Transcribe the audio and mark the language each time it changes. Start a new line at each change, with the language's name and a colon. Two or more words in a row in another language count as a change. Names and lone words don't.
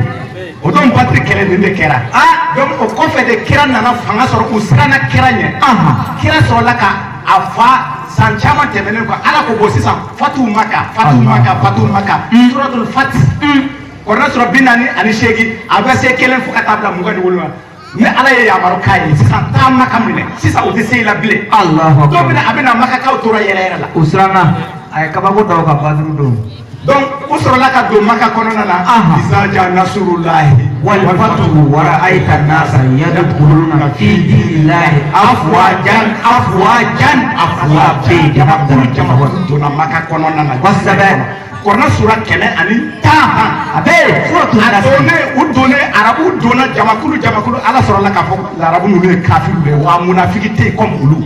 Bambara: o don Badiri kɛlɛ nin de kɛra donc o kɔfɛ de kira nana fanga sɔrɔ u siranna kira ɲɛ kira sɔrɔla ka a fa san caman tɛmɛnen kɔ ala ko bɔ sisan fatu Maka suratul Fat kɔrɔna sura 48 a bɛ se 1 fo ka taa bila 27 la ni ala ye yamaru k'a ye sisan taa Maka minɛ sisan o tɛ se i la bilen
Arabic: الله أكبر.
Bambara: dɔw bɛna a bɛna Makakaw tora yɛrɛ yɛrɛ la O siranna. A ye kabako dɔw ka Baduru don. donc u sɔrɔla ka don Maka kɔnɔna na
Arabic: إذا جاء نصر الله والفتح ورأيت الناس يدخلون في دين الله أفواجا
Bambara: jamakulu donna Maka kɔnɔna na kosɛbɛ kɔrɔna sura 110 a bɛ suratul a Yasin u donne arabu donna jamakulu ala sɔrɔla k'a fɔ arabu ninnu ye kafiru de wa munafiki tɛ yen comme olu